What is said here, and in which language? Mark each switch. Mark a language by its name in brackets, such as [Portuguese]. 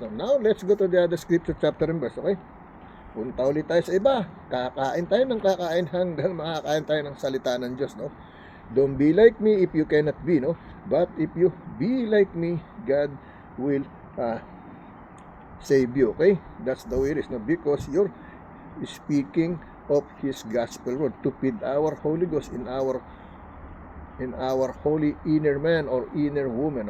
[English] Now, let's go to the other scripture chapter and verse. [Filipino] Okay? Punta ulit tayo sa iba. Kakain tayo ng kakain hanggang makakain tayo ng salita ng Diyos. No? [English] Don't be like me if you cannot be. No? But if you be like me, God will save you. Okay? That's the way it is. No? Because you're speaking of His gospel word to feed our Holy Ghost in our holy inner man or inner woman.